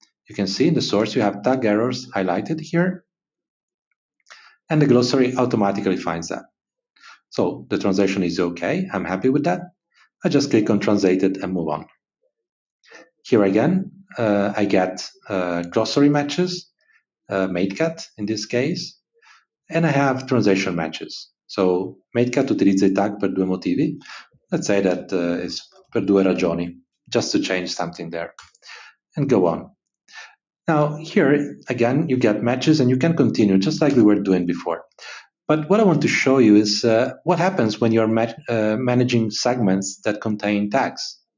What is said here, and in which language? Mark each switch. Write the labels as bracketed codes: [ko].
[en] You can see in the source you have tag errors highlighted here, and the glossary automatically finds that. So the translation is okay. I'm happy with that. I just click on translated and move on. Here again, I get glossary matches, MateCat in this case, and I have translation matches. [it] So MateCat utilizza i tag per due motivi. [en] Let's say that is [it] per due ragioni, [en] just to change something there, and go on. Now here again, you get matches and you can continue just like we were doing before. But what I want to show you is what happens when you're managing segments that contain tags.